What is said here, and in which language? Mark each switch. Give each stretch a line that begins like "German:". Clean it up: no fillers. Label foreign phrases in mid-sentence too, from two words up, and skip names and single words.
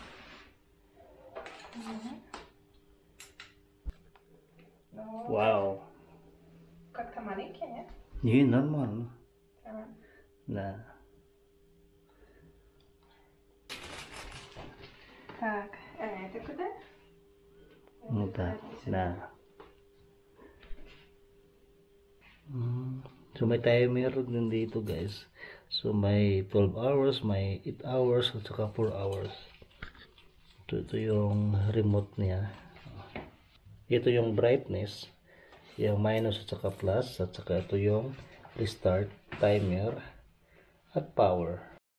Russian: Вау. Как-то маленький, нет? Не, нормально. Ага. Да. Так, это куда? Ну да, да.
Filipino: So may timer din dito guys. So may 12 hours, may 8 hours, at saka 4 hours. Ito yung remote niya. Ito yung brightness, yung minus at saka plus, at saka ito yung restart, timer, at power.